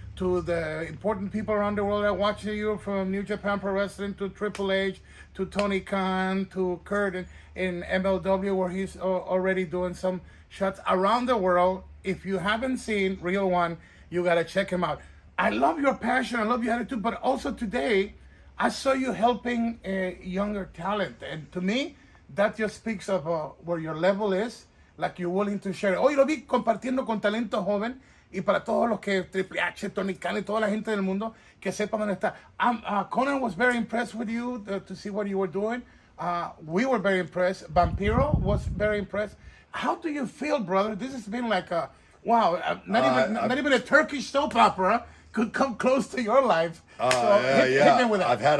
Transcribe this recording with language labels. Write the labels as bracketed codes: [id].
[en] To the important people around the world that are watching you, from New Japan Pro Wrestling to Triple H, to Tony Khan, to Kurt in MLW, where he's already doing some shots around the world. If you haven't seen Real One, you got to check him out. I love your passion, I love your attitude, but also today, I saw you helping younger talent. And to me, that just speaks of where your level is, like you're willing to share. [es] Hoy lo vi compartiendo con talento joven, y para todos los que Triple H, Tony Khan y toda la gente del mundo, que sepan dónde está. [en] Conan was very impressed with you to see what you were doing. We were very impressed. Vampiro was very impressed. How do you feel, brother? This has been like a, wow, not even a Turkish soap opera could come close to your life. So hit me with that.